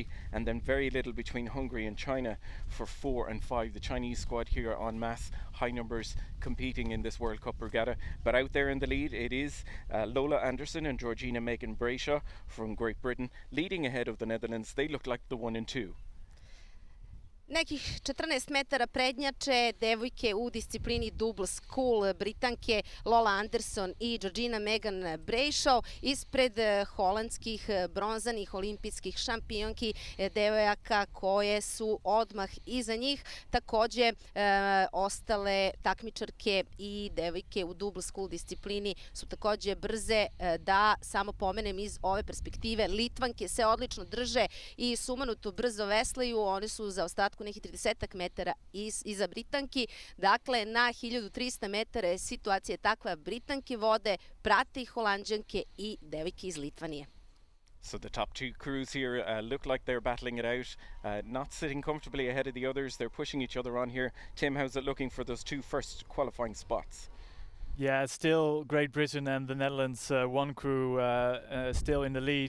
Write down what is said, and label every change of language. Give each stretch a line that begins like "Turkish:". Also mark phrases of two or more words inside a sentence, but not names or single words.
English: And then very little between Hungary and China for 4 and 5. The Chinese squad here en masse, high numbers competing in this World Cup regatta. But out there in the lead, it is Lola Anderson and Georgina Megan Brayshaw from Great Britain, leading ahead of the Netherlands. They look like the 1 and 2.
Serbian: Nekih 14 metara prednjače devojke u disciplini
English: double scull,
Serbian: Britanke Lola Anderson i Georgina Megan Brayshaw, ispred holandskih bronzanih olimpijskih šampionki, devojaka koje su odmah iza njih. Takođe, ostale takmičarke i devojke u
English: double scull
Serbian: disciplini su takođe brze. Da samo pomenem iz ove perspektive, Litvanke se odlično drže i sumanuto brzo veslaju, one su za ostatku nekih 30 metara iza Britanki. Dakle, na 1300 metara je situacija takva, Britanke vode, prate ih Holanđanke i devojke iz Litvanije.
English: So the top two crews here look like they're battling it out, not sitting comfortably ahead of the others. They're pushing each other on here. Tim, how's it looking for those two first qualifying spots? Yeah, it's still Great Britain and the Netherlands, one crew still in the lead.